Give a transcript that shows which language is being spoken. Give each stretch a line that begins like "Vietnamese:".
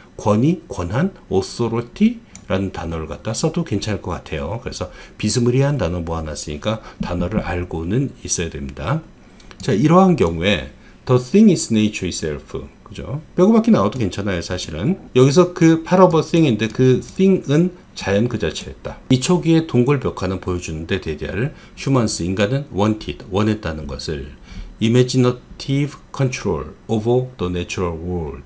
Korean: 권위, 권한, authority 라는 단어를 갖다 써도 괜찮을 것 같아요. 그래서 비스무리한 단어 모아놨으니까 단어를 알고는 있어야 됩니다.
English: 자,
Korean: 이러한 경우에
English: the thing is nature itself.
Korean: 그죠? 빼고밖에 나와도 괜찮아요, 사실은. 여기서 그
English: part of a thing
Korean: 인데 그 thing은 자연 그 자체였다. 이 초기의 동골벽화는 보여주는데 대디아를 humans, 인간은 wanted, 원했다는 것을
English: imaginative control over the natural world.